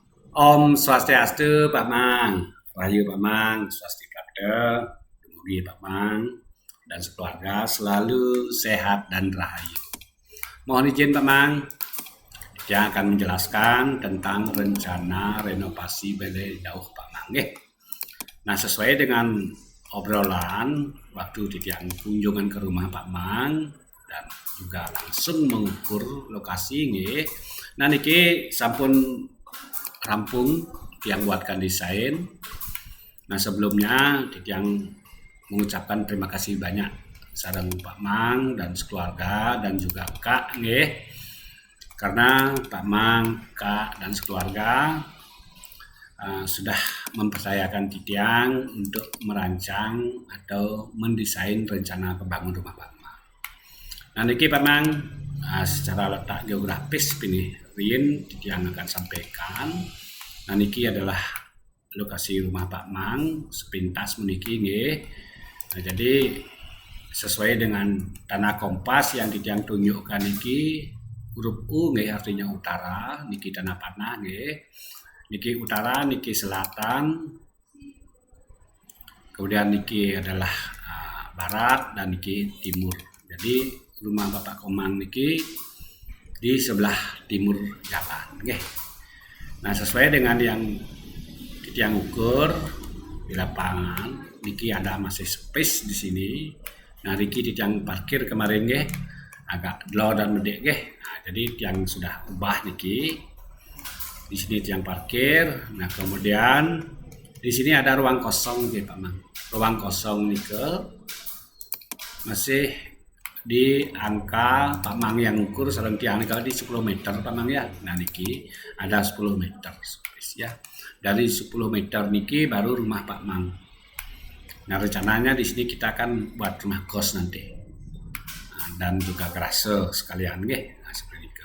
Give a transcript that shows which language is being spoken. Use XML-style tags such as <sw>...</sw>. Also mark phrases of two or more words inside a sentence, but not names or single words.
<ban>Om Swastiastu Pak Mang, Rahayu Pak Mang, Swastikata, Dumugi Pak Mang,</ban> <id>dan sekeluarga selalu sehat dan rahayu. Mohon izin Pak Mang, yang akan menjelaskan tentang rencana renovasi Balai Dauh Pak Mang. Nah, sesuai dengan obrolan waktu Titiang kunjungan ke rumah Pak Mang dan juga langsung mengukur lokasi nggih. Nah</id> <ban>niki sampun rampung</ban> <id>yang buatkan desain. Nah sebelumnya Titiang mengucapkan terima kasih banyak sareng Pak Mang dan sekeluarga dan juga Kak nggih. Karena Pak Mang, Kak dan sekeluarga sudah mempercayakan Titiang untuk merancang atau mendesain rencana pembangun rumah Pak Mang. Nah niki Pak Mang secara letak geografis ini Rin Titiang akan sampaikan. Nah niki adalah lokasi rumah Pak Mang sepintas</id> <ban>meniki nggih.</ban> <id>Nah jadi sesuai dengan tanah kompas yang Titiang tunjukkan niki huruf U nggih artinya utara, niki tanah panah nggih. Niki utara, niki selatan, kemudian niki adalah barat dan niki timur. Jadi rumah Bapak Komang niki di sebelah timur jalan. Okay. Nah sesuai dengan yang Titiang ukur di lapangan, niki ada masih space di sini. Nah niki Titiang parkir kemarin nggih agak low dan</id> <ban>medek nggih.</ban> <id>Nah, jadi yang sudah ubah niki. Di sini yang parkir. Nah, kemudian di sini ada ruang kosong gitu, Pak Mang. Ruang kosong nikel masih di angka Pak Mang yang ukur</id> <ban>sareng tiang</ban> <id>kalau di 10 meter Pak Mang ya. Nah, niki ada 10 meter ya. Dari 10 meter niki baru rumah Pak Mang. Nah, rencananya di sini kita akan buat rumah kos nanti. Nah, dan juga garase sekalian nggih. Nah, seperti itu.</id>